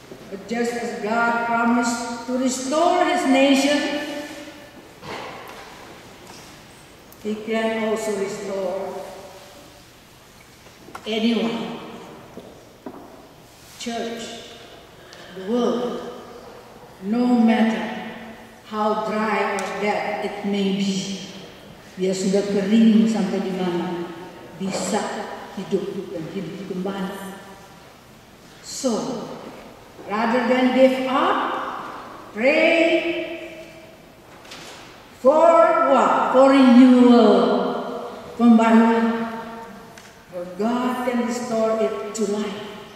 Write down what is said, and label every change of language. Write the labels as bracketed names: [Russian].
[English] But just as God promised to restore his nation, he can also restore anyone, church, the world, no matter how dry or dead it may be. [Indonesian] Dia sudah kering sampai di mana, bisa hidup dan hidup kembali. [English] So, rather than give up, pray for what? For renewal, pembaruan. For God can restore it to life.